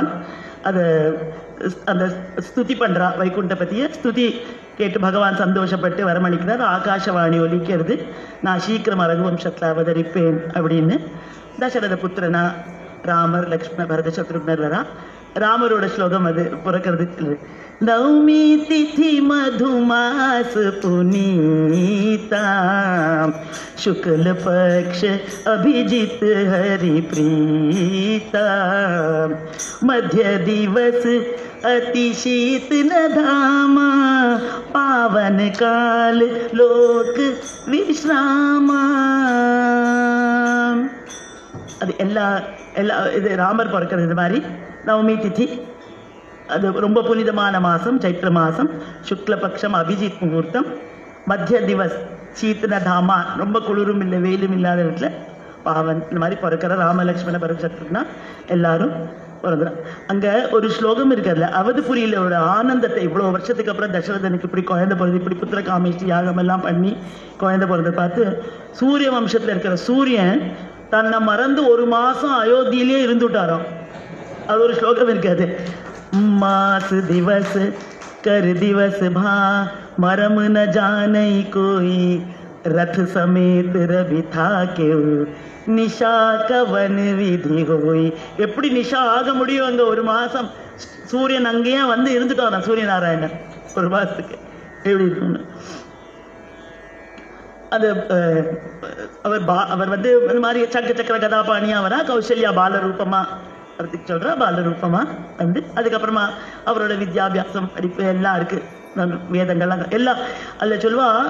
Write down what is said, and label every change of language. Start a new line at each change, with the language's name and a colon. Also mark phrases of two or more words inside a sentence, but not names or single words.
Tamil: அதை அந்த ஸ்துதி பண்றா, வைகுண்ட பத்திய ஸ்துதி கேட்டு பகவான் சந்தோஷப்பட்டு வரமணிக்கிறார். ஆகாசவாணி ஒலிக்கிறது, நான் சீக்கிரம் ரகுவம்சத்தில் அவதரிப்பேன் அப்படின்னு. தசரத புத்திரனா ராமர் லக்ஷ்மண பரத சத்ருக்னர் வரா. ராமரோட ஸ்லோகம் அது பிறக்கிறது.
Awadhi: नवमी तिथि मधुमास पुनीता शुक्ल पक्ष अभिजित हरि प्रीता मध्य दिवस अति शीतल धामा पावन काल लोक विश्रामा.
Tamil: அது எல்லா இது ராமர் பிறக்கிறது. இது மாதிரி நவமி திதி அது ரொம்ப புனிதமான மாதம், சைத்திர மாதம், சுக்லபக்ஷம், அபிஜித் முகூர்த்தம்,
Awadhi: मध्य दिवस,
Tamil: சீத்தன தாமா, ரொம்ப குளிரும் இல்லை வெயிலும் இல்லாத இடத்துல பாவன் இந்த மாதிரி பிறக்கிற ராமலக்ஷ்மண பரமசத்ருக்னா எல்லாரும் பிறகுறான். அங்கே ஒரு ஸ்லோகம் இருக்கிறதுல அவதுபுரியில் ஒரு ஆனந்தத்தை, இவ்வளோ வருஷத்துக்கு அப்புறம் தசரதனுக்கு இப்படி குழந்தை பிறகு, இப்படி புத்திர காமேஷ்டி யாகம் எல்லாம் பண்ணி குழந்தை பிறந்த பார்த்து சூரிய வம்சத்தில் இருக்கிற சூரியன் தன்னை மறந்து ஒரு மாதம் அயோத்தியிலே இருந்துட்டாராம். அது ஒரு ஸ்லோகம் இருக்காது.
Awadhi: मास दिवस कर दिवस भा मरम न जानई कोई रथ समेत रवि था के निशा कवन विधि होई.
Tamil: எப்படி நிஷா ஆக முடியும்? அங்கே ஒரு மாதம் சூரியன் அங்கேயே வந்து இருந்துட்டாராம் சூரியநாராயணன் ஒரு மாதத்துக்கு. எப்படி இருக்கணும் அது? அவர் வந்து இந்த மாதிரி சக்கர கதாபாணியா வரா, கௌசல்யா பாலரூபமா அதுக்கு சொல்கிறா, பாலரூபமா வந்து அதுக்கப்புறமா அவரோட வித்யாபியாசம் படிப்பு எல்லாம் இருக்கு, வேதங்கள்லாம் எல்லாம் அதில் சொல்லுவா.